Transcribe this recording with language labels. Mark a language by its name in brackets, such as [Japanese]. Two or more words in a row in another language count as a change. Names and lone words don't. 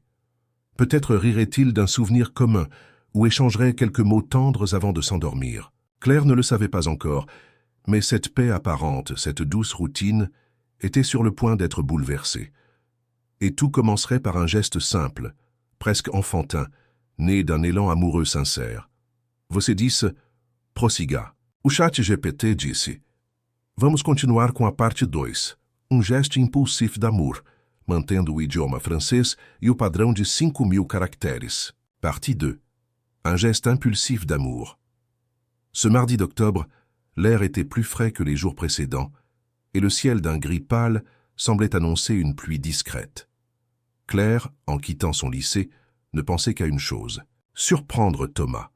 [French] Peut-être riraient-ils d'un souvenir commun ou échangeraient quelques mots tendres avant de s'endormir. Claire ne le savait pas encore, mais cette paix apparente, cette douce routine, était sur le point d'être bouleversée. Et tout commencerait par un geste simple, presque enfantin, né d'un élan amoureux sincère. [Portuguese] Você disse, prossiga. O chat GPT disse, vamos continuar com a parte 2, gesto [French] impulsif d'amour, [Portuguese] mantendo o idioma francês e o padrão de 5.000 caractères. [French] Partie 2, un geste impulsif d'amour. Ce mardi d'octobre, l'air était plus frais que les jours précédents, et le ciel d'un gris pâle semblait annoncer une pluie discrète. Claire, en quittant son lycée, ne pensait qu'à une chose, surprendre Thomas.